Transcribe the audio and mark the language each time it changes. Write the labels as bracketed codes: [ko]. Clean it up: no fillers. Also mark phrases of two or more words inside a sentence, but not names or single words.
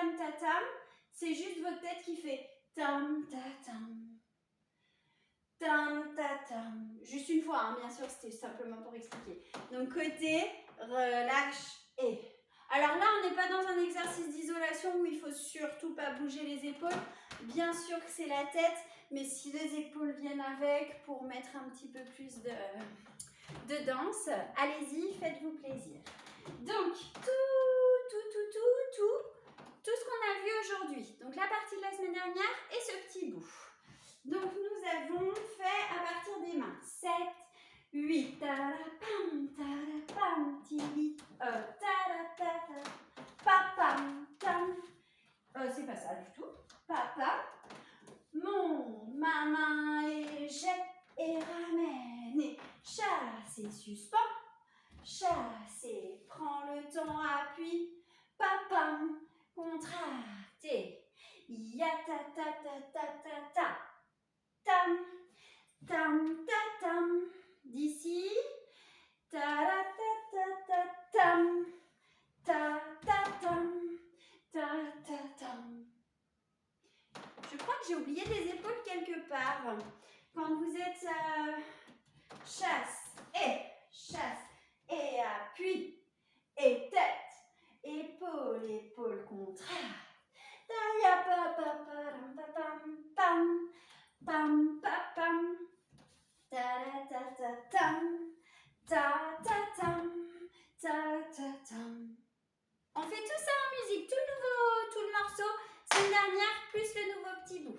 [fr] tam, c'est juste votre tête qui fait tam ta tam. Tam ta tam. Juste une fois, hein, bien sûr, c'était simplement pour expliquer. Donc côté, relâche et. Alors là, on n'est pas dans un exercice d'isolation où il faut surtout pas bouger les épaules. Bien sûr que c'est la tête, mais si les épaules viennent avec pour mettre un petit peu plus de danse, allez-y, faites-vous plaisir. Donc, tout ce qu'on a vu aujourd'hui. Donc la partie de la semaine dernière et ce petit bout. Donc nous avons fait à partir des mains 7, 8, tarapam, tili, papam, tam. C'est pas ça du tout. Papa, monte ma main et jette et ramène et chasse et suspend. Chasse et prends le temps, appuie. Papam, contracte et ya ta ta ta ta ta ta. Tam, tam, ta, tam. D'ici. Ta, ta, ta, ta, tam. Ta, ta, tam. Ta, ta, tam. Je crois que j'ai oublié des épaules quelque part. Quand vous êtes chasse et appui et tête, épaule contracte. Ta, pa, pa, pa, pam, pam. Pam, pa, pam, ta, ta, ta, tam, ta, ta, tam, ta, ta, tam. On fait tout ça en musique, tout le morceau, semaine dernière, plus le nouveau petit bout.